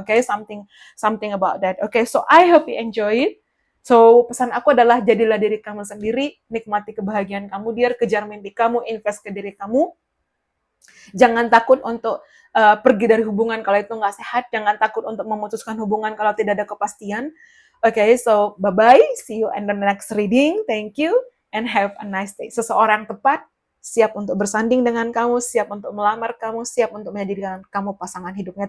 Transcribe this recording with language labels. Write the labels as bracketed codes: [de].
[en] Okay, something about that. Okay, so I hope you enjoy it. So, [id] pesan aku adalah jadilah diri kamu sendiri, nikmati kebahagiaan kamu, dia kejar mimpi kamu, invest ke diri kamu. Jangan takut untuk pergi dari hubungan kalau itu nggak sehat. Jangan takut untuk memutuskan hubungan kalau tidak ada kepastian. [en] Okay, so bye-bye. See you in the next reading. Thank you and have a nice day. [id] Seseorang tepat siap untuk bersanding dengan kamu, siap untuk melamar kamu, siap untuk menjadikan kamu pasangan hidupnya.